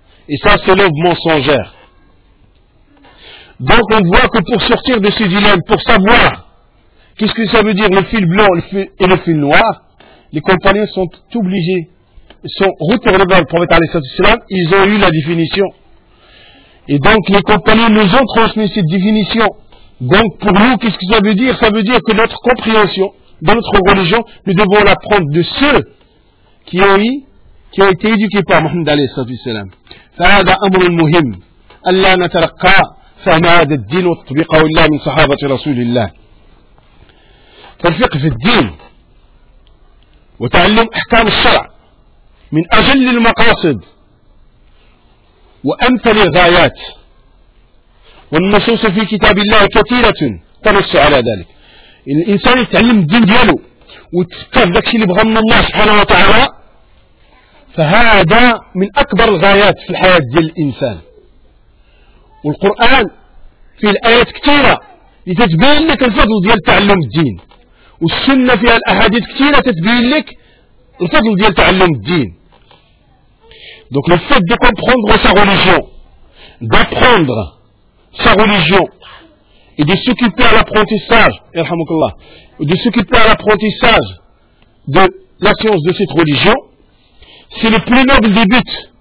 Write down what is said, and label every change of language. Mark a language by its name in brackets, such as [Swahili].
[French] Et ça, c'est l'aube mensongère. Donc, on voit que pour sortir de ce dilemme, pour savoir qu'est-ce que ça veut dire le fil blanc et le fil noir, les compagnons sont obligés, sont retournés vers le prophète ﷺ, ils ont eu la définition. Et donc, les compagnons nous ont transmis cette définition. Donc, pour nous, qu'est-ce que ça veut dire? Ça veut dire que notre compréhension, dans notre religion, nous devons l'apprendre de ceux qui ont été éduqués par Mohammed alayhi salatu wassalam. [Arabic] فهذا امر مهم الا نتلقى فما هذا الدين وتطبيقه الا من صحابه رسول الله. فالفقه في الدين وتعلم احكام الشرع من اجل المقاصد وامثل الغايات والنصوص في كتاب الله كثيره تنص على ذلك. الانسان يتعلم الدين ديالو وتفكر داكشي اللي بغى من الله سبحانه وتعالى فهذا من اكبر الغايات في الحياه ديال الانسان. والقران فيه الايات كثيره لتتبين لك الفضل ديال تعلم الدين، والسنه فيها الاحاديث كثيره تتبين لك الفضل ديال تعلم الدين. [French] دونك لو فات دو كومبروندر سا ريليجيون دابروندر سا ريليجيون et de s'occuper à l'apprentissage, irhamukallah, de s'occuper à l'apprentissage de la science de cette religion, c'est le plus noble des buts.